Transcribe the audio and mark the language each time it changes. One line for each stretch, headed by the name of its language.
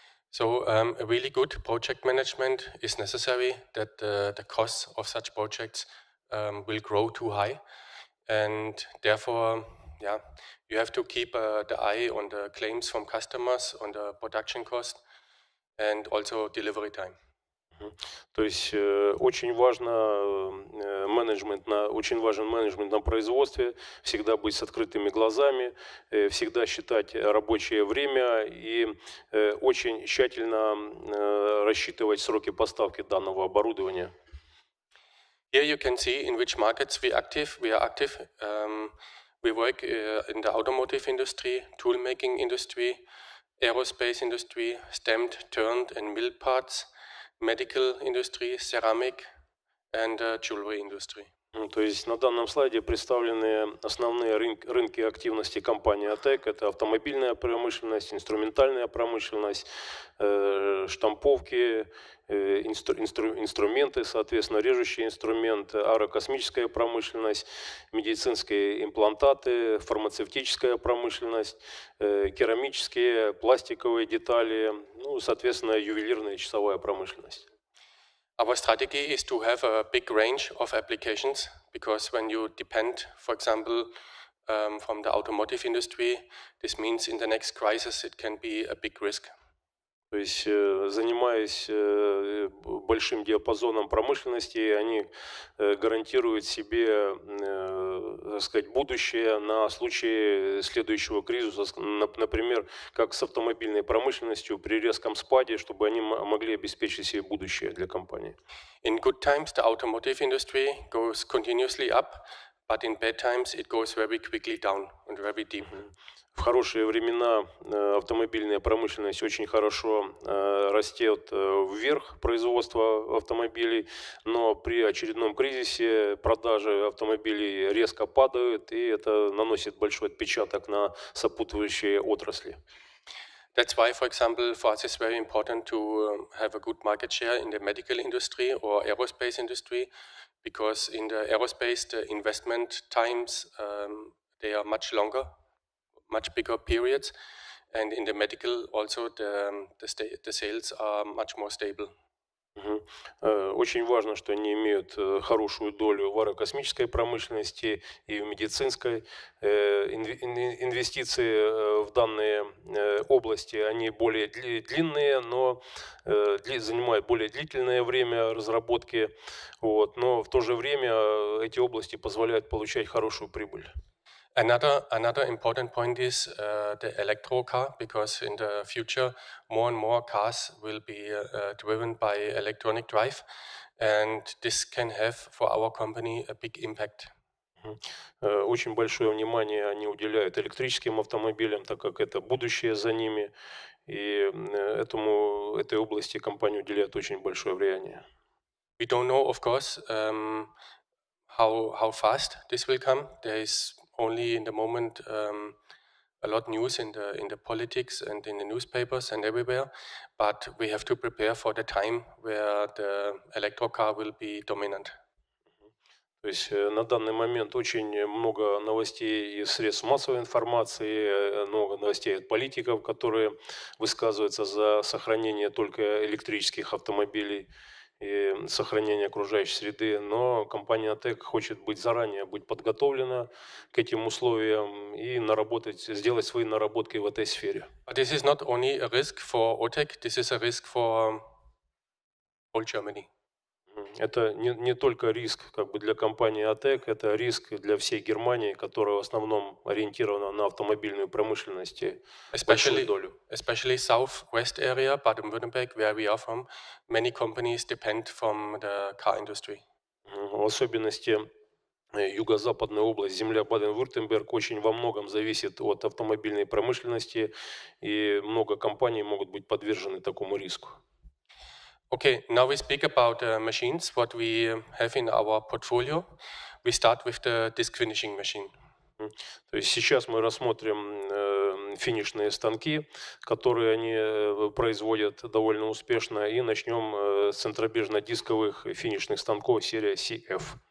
English: So a really good project management is necessary, that the costs of such projects will grow too high, and therefore, you have to keep the eye on the claims from customers, on the production cost, and also delivery time.
Russian: То есть очень важен менеджмент на производстве, всегда быть с открытыми глазами, всегда считать рабочее время и очень тщательно рассчитывать сроки поставки данного оборудования.
English: Here you can see in which markets we are active. We work in the automotive industry, tool making industry, aerospace industry, stamped, turned and milled parts, medical industry, ceramic and jewelry industry.
Russian: То есть на данном слайде представлены основные рынки активности компании OTEC. Это автомобильная промышленность, инструментальная промышленность, штамповки, инструменты, соответственно, режущие инструменты, аэрокосмическая промышленность, медицинские имплантаты, фармацевтическая промышленность, керамические, пластиковые детали, ну, соответственно, ювелирная часовая промышленность.
English: Our strategy is to have a big range of applications, because when you depend, for example, from the automotive industry, this means in the next crisis it can be a big risk.
Russian: То есть, занимаясь большим диапазоном промышленности, они гарантируют себе, так сказать, будущее на случай следующего кризиса, например, как с автомобильной промышленностью при резком спаде, чтобы они могли обеспечить себе будущее для компании.
English: In good times, the automotive industry goes continuously up, but in bad times it goes very quickly down and very deep.
Russian: В хорошие времена автомобильная промышленность очень хорошо растет вверх, производство автомобилей, но при очередном кризисе продажи автомобилей резко падают, и это наносит большой отпечаток на сопутствующие отрасли.
English: That's why, for example, for us it's very important to have a good market share in the medical industry or aerospace industry, because in the aerospace the investment times they are much longer, much bigger periods, and in the medical also the sales are much more stable.
Russian: Очень важно, что они имеют хорошую долю в аэрокосмической промышленности и в медицинской. Инвестиции в данные области, они более длинные, но занимают более длительное время разработки. Вот, но в то же время эти области позволяют получать хорошую прибыль.
English: Another important point is the electro car, because in the future more and more cars will be driven by electronic drive, and this can have for our company a big impact.
Russian: Очень большое внимание они уделяют электрическим автомобилям, так как это будущее за ними, и этой области компания уделяет очень большое влияние.
English: We don't know, of course, how fast this will come. There is only in the moment a lot news in the politics and in the newspapers and everywhere, but we have to prepare for the time where the electro car will be dominant.
Russian: То есть на данный момент очень много новостей из средств массовой информации, много новостей от политиков, которые высказываются за сохранение только электрических автомобилей и сохранение окружающей среды, но компания OTEC хочет заранее быть подготовлена к этим условиям и сделать свои наработки в этой сфере.
English: But this is not only a risk for OTEC, this is a risk for all Germany.
Russian: Это не только риск для компании OTEC, это риск для всей Германии, которая в основном ориентирована на автомобильную промышленность, большую долю.
English: Especially southwest area, Baden-Württemberg, where we are from, many companies depend from the car industry.
Russian: В особенности юго-западная область, земля Баден-Вюртемберг, очень во многом зависит от автомобильной промышленности, и много компаний могут быть подвержены такому риску.
English: Okay, now we speak about machines, what we have in our portfolio. We start with the disc finishing machine.
Russian: То есть сейчас мы рассмотрим финишные станки, которые они производят довольно успешно, и начнем с центробежно-дисковых финишных станков серии CF.